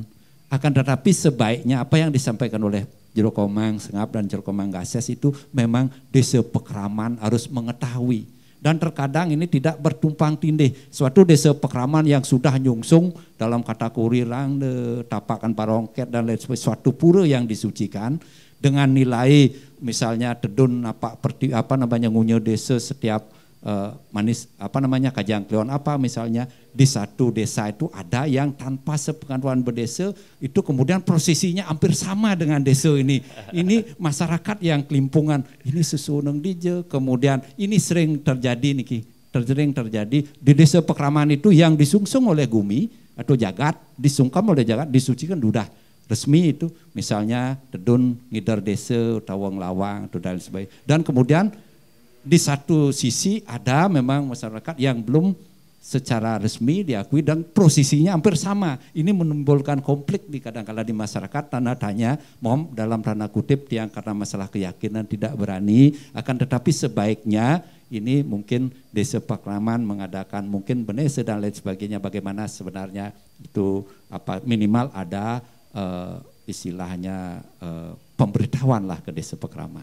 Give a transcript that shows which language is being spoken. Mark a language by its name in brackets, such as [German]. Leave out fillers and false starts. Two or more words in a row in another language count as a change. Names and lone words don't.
[Indonesian] Akan tetapi sebaiknya apa yang disampaikan oleh Jero Komang Sengap dan Jero Komang Gases itu memang desa Pekraman harus mengetahui. Dan terkadang ini tidak bertumpang tindih. Suatu desa Pekraman yang sudah nyungsung dalam kategori rangde, tapakan parongket, dan lain sebagainya, suatu pura yang disucikan, dengan nilai misalnya tedun ngunyo desa setiap manis kajang kleon misalnya di satu desa itu ada yang tanpa sepengetahuan berdesa itu kemudian prosesinya hampir sama dengan desa ini. Ini masyarakat yang kelimpungan, ini [Balinese] sesuneng dije, [Indonesian] kemudian ini sering terjadi di desa Pekraman itu yang disungsung oleh Gumi atau Jagat, disungkam oleh Jagat, disucikan dudah resmi itu, misalnya tedun ngidar desa, tawang lawang, dan sebagainya. Dan kemudian di satu sisi ada memang masyarakat yang belum secara resmi diakui dan prosesinya hampir sama. Ini menimbulkan konflik kadang-kala di masyarakat, tanda tanya, dalam tanda kutip yang karena masalah keyakinan tidak berani, akan tetapi sebaiknya ini mungkin desa Pekraman mengadakan mungkin benese dan lain sebagainya, bagaimana sebenarnya itu minimal ada istilahnya pemberitahuan lah ke desa Pekraman.